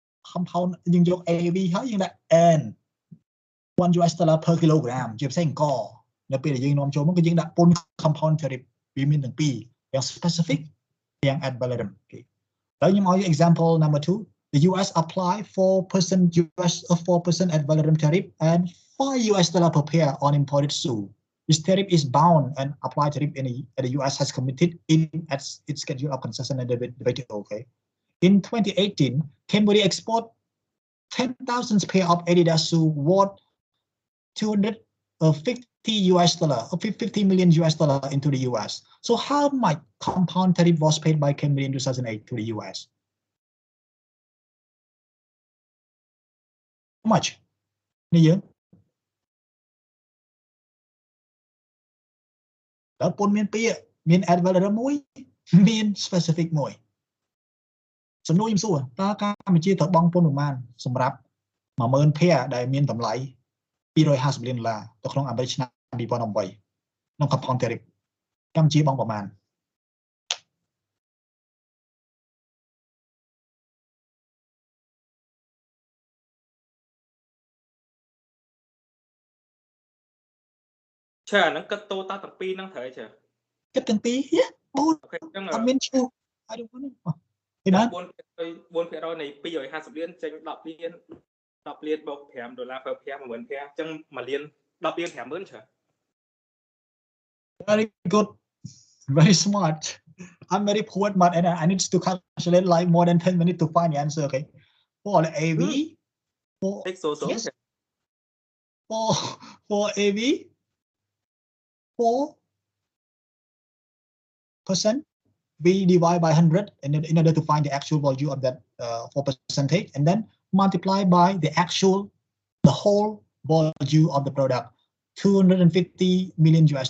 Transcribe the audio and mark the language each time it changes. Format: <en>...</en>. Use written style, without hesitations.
<km>compound យើងយក AV ហើយយើងដាក់ N $1 per kilogram ជាផ្សេងអង្គនៅពេលដែលយើងនាំចូលមកគឺយើងដាក់ពន្ធ compound tariff វាមានទាំងពីរយ៉ាង specific យ៉ាង ad valorem ហើយខ្ញុំឲ្យ</km> <en>example number 2 the US apply 4% US 4% ad valorem tariff and $5 per pair on imported shoe. This tariff is bound and applied tariff the US has committed in its schedule of concession and debate. Okay. In 2018, Cambodia export 10,000 pair of Adidas shoe worth $50 million into the US. So how much compound tariff was paid by Cambodia in 2008 to the US? How much?</en> <km>នេះយើងតើពន្ធមានពីរមាន ad valorem មួយមាន specific មួយសំណួរខ្ញុំសួរតើកម្ពុជាត្រូវបង់ពន្ធប្រមាណសម្រាប់ 10000 pair ដែលមានតម្លៃ $250 លានទៅក្នុងអាមេរិកឆ្នាំ 2008 ក្នុង compound tariff កម្ពុជាបង់ប្រមាណ ចាអាហ្នឹងគិតតូតាទាំងពីរហ្នឹងត្រូវចា គិតទាំងពីរបូតអត់មានឈ្មោះ</km> <en>I don't want</en> <km>ពីណា 4% នៃ250លានចេញ10លានបូក$5 per pair 10000 pair អញ្ចឹង1លាន10លាន 50000 ចា</km> <en>Very good very smart I'm very poor but I need to calculate like more than 10 minutes to find the answer okay for the AV yes for AV 4% we divide by 100 in order to find the actual value of that 4% and then multiply by the whole value of the product $250 million.</en>